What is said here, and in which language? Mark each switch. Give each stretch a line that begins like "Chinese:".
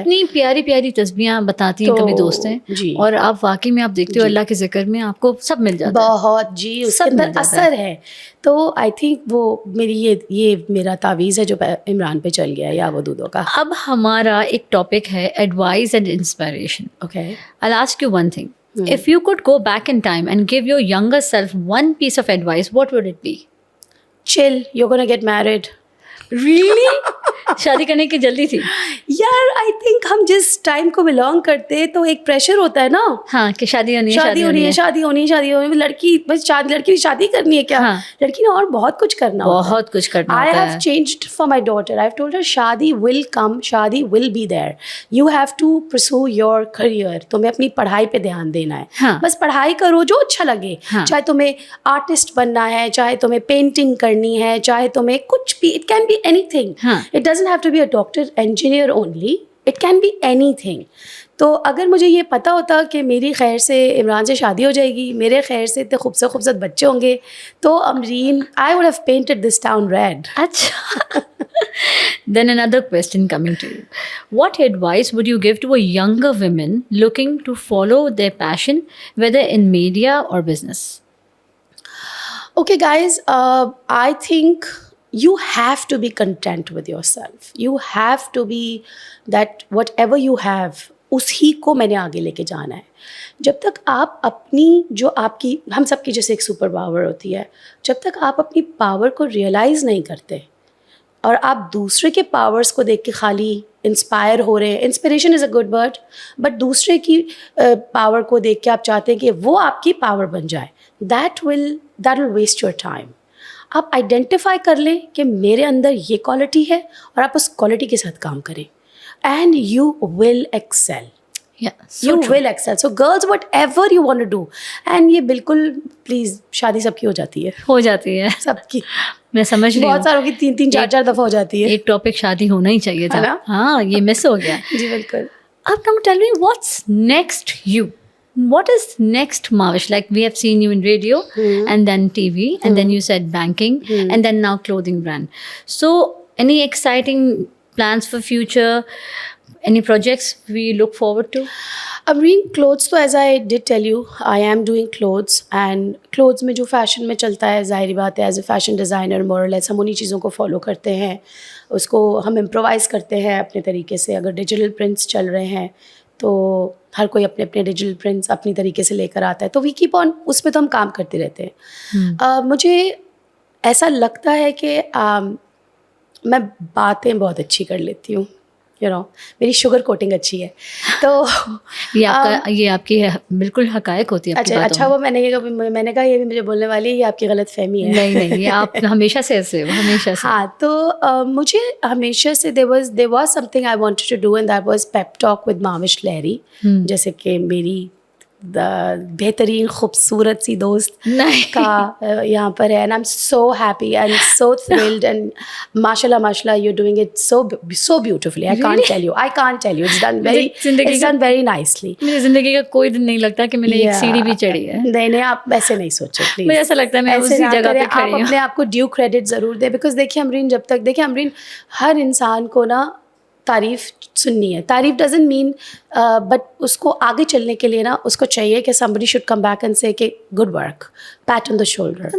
Urdu: اتنی پیاری پیاری تسبیحاں بتاتی ہیں کبھی دوست ہیں, اور آپ واقعی میں آپ دیکھتے ہو اللہ کے ذکر میں آپ کو سب مل جاتا ہے. بہت جی, اس کے اندر اثر ہے. تو
English: I think
Urdu: وہ میری یہ میرا تعویذ ہے جو عمران پہ چل گیا ہے یا ودودو کا. اب ہمارا ایک ٹاپک ہے advise and inspiration.
English: Okay, I'll ask you one thing. If you could go back in time and give your younger self one piece of advice, what would it be? Chill, you're gonna get married.
Urdu: Really? شادی کرنے کی جلدی تھی یار
English: I think
Urdu: ہم جس time کو belong کرتے ہیں تو ایک پریشر ہوتا ہے نا, ہاں کہ شادی ہونی ہے, شادی ہونی ہے, شادی ہونی ہے, شادی ہونی ہے, لڑکی بس لڑکی نے شادی کرنی ہے کیا, لڑکی نے اور بہت کچھ کرنا ہوتا ہے, بہت کچھ کرنا
English: I
Urdu: ہوتا
English: have
Urdu: ہے.
English: changed for my daughter. I've told her shaadi will come, shaadi will be there. You have to pursue your career.
Urdu: تمہیں اپنی پڑھائی پہ دھیان دینا ہے, بس پڑھائی کرو جو اچھا لگے, چاہے تمہیں آرٹسٹ بننا ہے, چاہے تمہیں پینٹنگ کرنی ہے, چاہے تمہیں کچھ بھی,
English: it can be anything. It doesn't have to be a doctor, engineer only. It can be anything.
Urdu: تو اگر مجھے یہ پتہ ہوتا کہ میری خیر سے عمران سے شادی ہو جائے گی, میرے خیر سے اتنے خوبصورت خوبصورت بچے ہوں گے, تو امرین
English: I would have painted this town red.
Urdu: اچھا.
English: Then another question coming to you. What advice would you give to a younger women looking to follow their passion, whether in media or business? Okay guys, I think you have to be content with yourself. You have to be that whatever you have,
Urdu: اسی کو میں نے آگے لے کے جانا ہے. جب تک آپ اپنی جو آپ کی, ہم سب کی جیسے ایک سپر پاور ہوتی ہے, جب تک آپ اپنی پاور کو ریئلائز نہیں کرتے اور آپ دوسرے کے پاورز کو دیکھ کے خالی انسپائر ہو رہے ہیں,
English: inspiration is a good word,
Urdu: but دوسرے کی پاور کو دیکھ کے آپ چاہتے ہیں کہ وہ آپ کی پاور بن جائے,
English: That will waste your time.
Urdu: آپ آئیڈینٹیفائی کر لیں کہ میرے اندر یہ کوالٹی ہے اور آپ اس کوالٹی کے ساتھ کام کریں,
English: And you will excel. You will excel. So girls, whatever you want to do, and
Urdu: یہ بالکل پلیز شادی سب کی ہو جاتی ہے سب کی, میں سمجھ رہی ہوں, بہت ساروں کی 3 4 دفعہ ہو جاتی ہے. ایک ٹاپک شادی ہونا ہی چاہیے تھا, ہاں یہ مس ہو گیا. جی بالکل.
English: اب now tell me what's next you? What is next, Mavish? Like we have seen you in radio and then TV and then you said banking and then now clothing brand. So any exciting plans for future? Any projects we look forward to?
Urdu: Amreen, clothes تو
English: as I did tell you,
Urdu: I am doing clothes, and clothes میں جو fashion میں چلتا ہے, ظاہری بات ہے
English: as a fashion designer more or less
Urdu: ہم انہیں چیزوں کو فالو کرتے ہیں, اس کو ہم امپرووائز کرتے ہیں اپنے طریقے سے. اگر ڈیجیٹل پرنٹس چل رہے ہیں تو ہر کوئی اپنے اپنے ڈیجیٹل پرنٹس اپنی طریقے سے لے کر آتا ہے, تو
English: we keep on,
Urdu: اس میں تو ہم کام کرتے رہتے ہیں. مجھے ایسا لگتا ہے کہ میں باتیں بہت اچھی کر لیتی ہوں, میری شوگر کوٹنگ اچھی ہے, تو یہ آپ کی بالکل حقائق ہوتی ہے. اچھا وہ میں نے کہا یہ بھی مجھے بولنے والی ہے, یہ آپ کی غلط فہمی ہے. نہیں یہ آپ ہمیشہ سے ایسے ہو, ہمیشہ سے.
English: ہاں,
Urdu: تو مجھے ہمیشہ سے
English: there was something I wanted to do, and that was pep talk with Mavish Lahiri,
Urdu: جیسے کہ میری بہترین خوبصورت سی دوست کا یہاں پر ہے,
English: and I'm so happy and so thrilled, and mashallah you're doing it so beautifully. I can't tell you it's done very nicely.
Urdu: میری زندگی کا کوئی دن نہیں لگتا کہ میں نے ایک سیڑھی بھی چڑھی ہے. نہیں آپ ایسے نہیں سوچے پلیز. مجھے ایسا لگتا ہے میں اسی جگہ پہ کھڑی ہوں. آپ اپنے آپ کو ڈیو کریڈٹ ضرور دیں, بیکاز دیکھیے امرین ہر انسان کو نا تعریف سننی ہے. تعریف ڈزنٹ مین, بٹ اس کو آگے چلنے کے لیے نا اس کو چاہیے کہ
English: somebody should come back and say
Urdu: کہ
English: good work, pat on the shoulder.